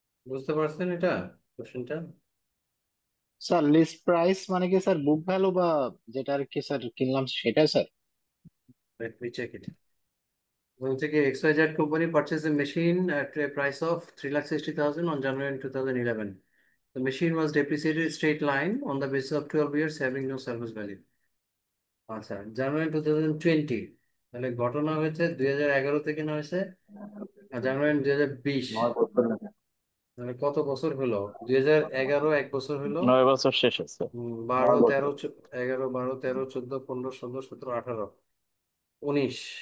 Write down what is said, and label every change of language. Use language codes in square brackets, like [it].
[bn] বুঝতে পারছেন এটা কোশ্চেনটা? স্যার লিস্ট প্রাইস মানে কি স্যার বুক ভ্যালু বা যেটা আর কি স্যার কিনলাম সেটা sir? [en] Let me check it. [bn] বলছে কি [en] XYZ company purchased a machine at a price of 3,60,000 on January 2011. The machine was depreciated straight line on the basis of 12 years having no service value. [bn] আচ্ছা, জানুয়ারি 2020, তাহলে ঘটনা হয়েছে 2011 থেকে না হয়েছে, আর জানুয়ারি 2020, 9 বছর নাকি? মানে কত বছর হলো? 2011 এক বছর হলো। 9 বছর শেষ হচ্ছে। 12 13 9 বছর। 11 12 13 14 15 16 17 18 19।